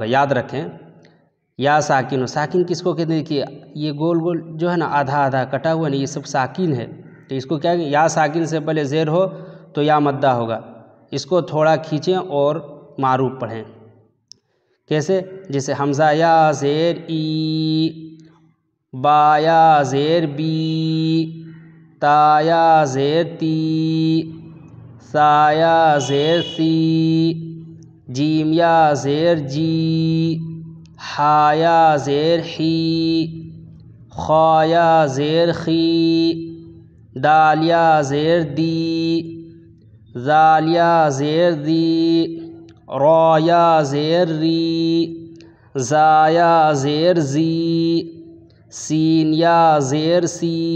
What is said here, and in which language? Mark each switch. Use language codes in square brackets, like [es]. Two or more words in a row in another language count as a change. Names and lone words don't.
[ur] یاد رکھیں یا ساکن ہو. ساکن کس کو کہتے ہیں کہ یہ گول گول جو ہے نا آدھا آدھا کٹا ہوا نا یہ سب ساکن ہے، تو اس کو کیا کہ یا ساکن سے پہلے زیر ہو تو یا مدہ ہوگا. اس کو تھوڑا کھینچیں اور معروف پڑھیں. کیسے؟ جیسے حمزہ یا زیر ای، با یا زیر بی، تا یا زیر تی، سا یا زیر سی، جیم یا زیر جی، ہا یا زیر حی، خا یا زیر خی، دال یا زیر دی، زال یا زیر دی، را یا زیر ری، زا یا زیر زی، سین یا زیر سی،